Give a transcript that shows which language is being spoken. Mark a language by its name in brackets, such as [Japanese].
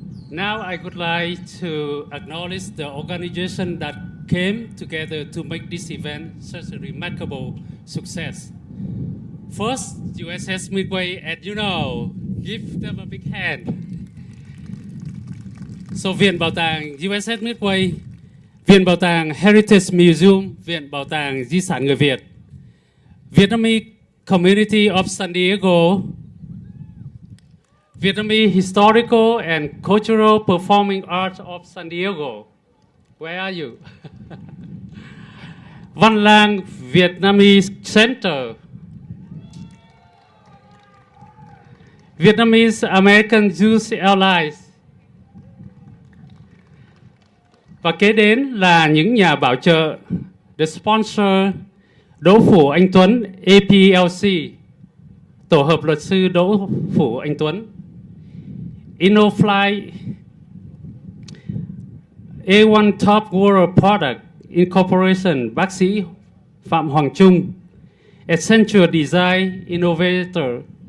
[English] Now I would like to acknowledge the organization that came together to make this event such a remarkable success. First, USS Midway, and give them a big hand. So Viện Bảo tàng USS Midway, Viện Bảo tàng Heritage Museum, Viện Bảo tàng Di sản người Việt, Vietnamese Community of San Diego, Vietnamese Historical and Cultural Performing Arts of San Diego. Where are you? Văn Lang Vietnamese Center, Vietnamese American Youth Allies. [Vietnamese] Và kế đến là những nhà bảo trợ, the sponsor Đỗ Phủ Anh Tuấn, APLC, tổ hợp luật sư Đỗ Phủ Anh Tuấn, InnoFly, A1 Top World Product Incorporation, bác sĩ Phạm Hoàng Trung, Essential Design Innovator.